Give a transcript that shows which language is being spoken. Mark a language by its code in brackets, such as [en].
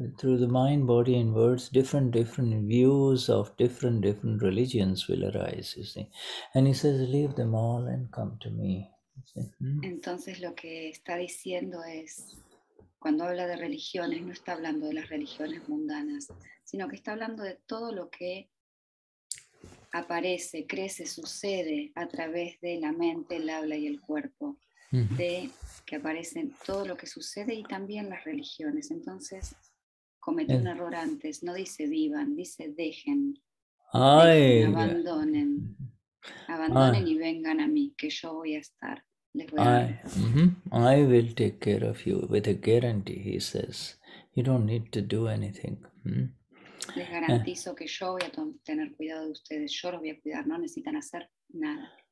[en] Through the mind, body, and words, different views of different religions will arise, you see. And he says, leave them all and come to me. You see. [es] Entonces lo que está diciendo es, cuando habla de religiones, no está hablando de las religiones mundanas, sino que está hablando de todo lo que aparece, crece, sucede a través de la mente, el habla y el cuerpo, de que aparecen todo lo que sucede y también las religiones. Entonces, cometí un error antes, no dice vivan, dice dejen, abandonen y vengan a mí, que yo voy a estar, les voy a dar. [en] I will take care of you with a guarantee, he says. You don't need to do anything. [es] Les garantizo que yo voy a tener cuidado de ustedes, yo los voy a cuidar, no necesitan hacer nada.